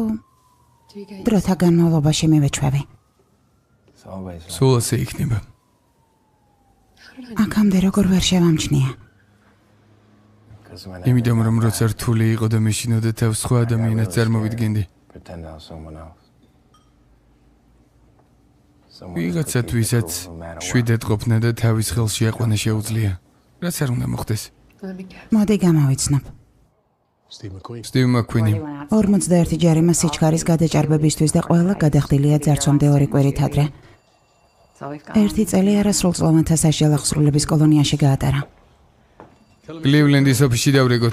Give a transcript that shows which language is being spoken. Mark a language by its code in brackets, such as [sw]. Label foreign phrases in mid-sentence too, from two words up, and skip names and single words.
[en] do you get [ka] დროთა განმავლობაში მივეჩვევი. [en] It's always like [ka] სულ ასე იქნება. აქამდე როგორ ვერ შევამჩნია. [en] because when [ka] იმიტომ რომ როცა რთული იყო და მეშინოდა თავს სხვა ადამიანად წარმოვიდგენდი. [en] pretend I was someone else. [ka] ვიღაცათვისაც შვიდად ყოფნა და თავის ხელში აყვანა შეუძლია. რაც არ უნდა მოხდეს. [en] let me guess. [ka] მოდი გამავიცნობ. [en] Steve McQueen. [ka] სტივ მაკუინი. 41 ჯარიმა სიჩქარის გადაჭარბებისთვის და ყველა გადახდილია ძარცვამდე 2 კვირით ადრე. ერთი წელი არასრულწლოვანთა სასჯელ აღსრულების კოლონიაში გაატარა. კლივლენდის ოფისში დავრეგოთ.